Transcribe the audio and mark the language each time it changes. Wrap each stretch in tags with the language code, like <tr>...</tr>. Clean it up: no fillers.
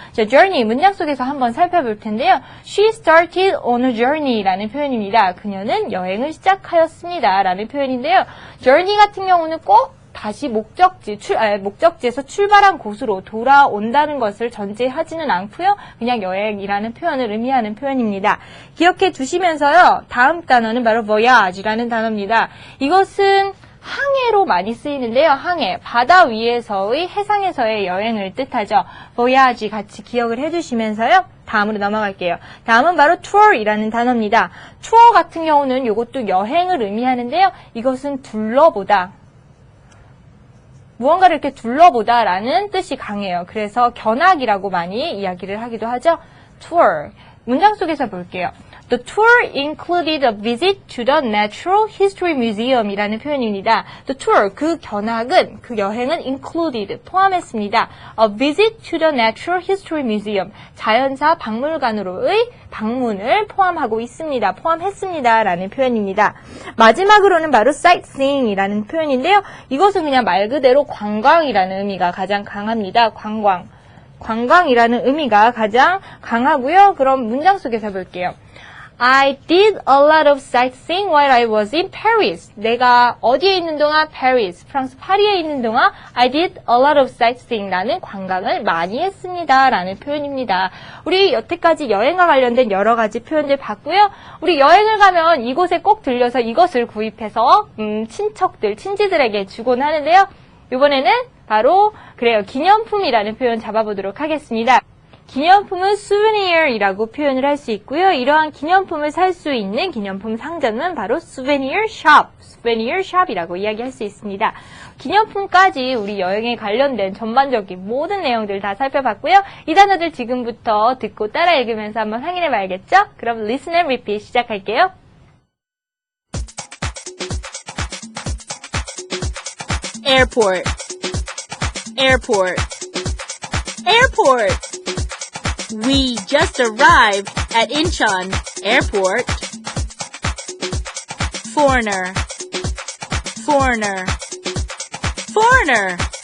<ko>자, journey 문장 속에서 한번 살펴볼 텐데요.</ko> <en>She started on a journey</en> <ko>라는 표현입니다. 그녀는 여행을 시작하였습니다. 라는 표현인데요. journey 같은 경우는 꼭 다시 목적지에서 출발한 곳으로 돌아온다는 것을 전제하지는 않고요. 그냥 여행이라는 표현을 의미하는 표현입니다. 기억해 두시면서요. 다음 단어는 바로 voyage라는 단어입니다. 이것은 항해로 많이 쓰이는데요. 항해, 바다 위에서의, 해상에서의 여행을 뜻하죠. voyage 같이 기억을 해주시면서요. 다음으로 넘어갈게요. 다음은 바로 tour이라는 단어입니다. tour 같은 경우는 이것도 여행을 의미하는데요. 이것은 둘러보다, 무언가를 이렇게 둘러보다라는 뜻이 강해요. 그래서 견학이라고 많이 이야기를 하기도 하죠. tour. 문장 속에서 볼게요.</ko> <en>The tour included a visit to the Natural History Museum</en> <ko>이라는 표현입니다.</ko> <en>The tour,</en> <ko>그 견학은, 그 여행은 included, 포함했습니다.</ko> <en>A visit to the Natural History Museum,</en> <ko>자연사 박물관으로의 방문을 포함했습니다. 라는 표현입니다. 마지막으로는 바로 sightseeing 이라는 표현인데요. 이것은 그냥 말 그대로 관광이라는 의미가 가장 강합니다. 관광이라는 의미가 가장 강하고요. 그럼 문장 속에서 볼게요.</ko> <en>I did a lot of sightseeing while I was in Paris.</en> <ko>내가 어디에 있는 동안?</ko> <en>Paris,</en> <ko>프랑스 파리에 있는 동안</ko> <en>I did a lot of sightseeing.</en> <ko>나는 관광을 많이 했습니다. 라는 표현입니다. 우리 여태까지 여행과 관련된 여러 가지 표현들 봤고요. 우리 여행을 가면 이곳에 꼭 들려서 이것을 구입해서 친지들에게 주곤 하는데요. 이번에는 바로 기념품이라는 표현 잡아보도록 하겠습니다. 기념품은 souvenir이라고 표현을 할 수 있고요. 이러한 기념품을 살 수 있는 기념품 상점은 바로 souvenir shop이라고 이야기할 수 있습니다. 기념품까지 우리 여행에 관련된 전반적인 모든 내용들 다 살펴봤고요. 이 단어들 지금부터 듣고 따라 읽으면서 한번 확인해 봐야겠죠? 그럼</ko> <en>listen and repeat</en> <ko>시작할게요.</ko> <en>Airport, airport, airport. We just arrived at Incheon Airport. Foreigner, Foreigner. Foreigner.</en>